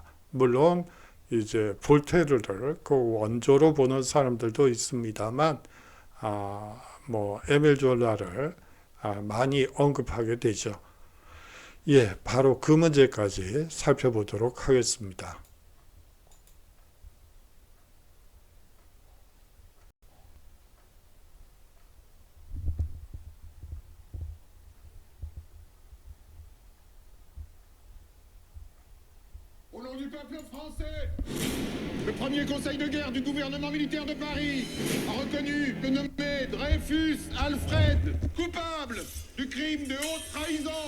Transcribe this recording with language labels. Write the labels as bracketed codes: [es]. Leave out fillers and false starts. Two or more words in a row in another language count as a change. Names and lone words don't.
[ko] 물론 이제 볼테르를 그 원조로 보는 사람들도 있습니다만, 뭐 에밀 졸라를 많이 언급하게 되죠. 바로 그 문제까지 살펴보도록 하겠습니다. [fr] Au nom du peuple français, le premier conseil de guerre du gouvernement militaire de Paris a reconnu le nommé Dreyfus Alfred coupable du crime de haute trahison.